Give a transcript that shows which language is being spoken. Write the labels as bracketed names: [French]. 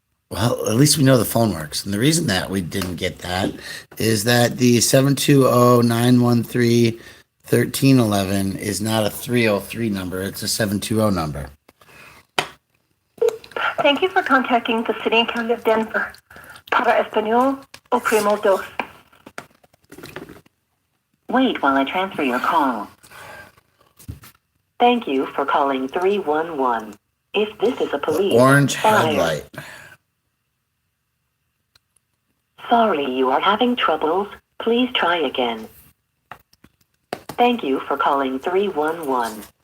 [English] Well, at least we know the phone works. And the reason that we didn't get that is that the 720-913-1311 is not a 303 number. It's a 720 number. Thank you for contacting the City and County of Denver. [Spanish] Para Español, oprimo dos. [English] Wait while I transfer your call. Thank you for calling 311. If this is a police Orange fire. headlight. Sorry you are having troubles. Please try again. Thank you for calling 311.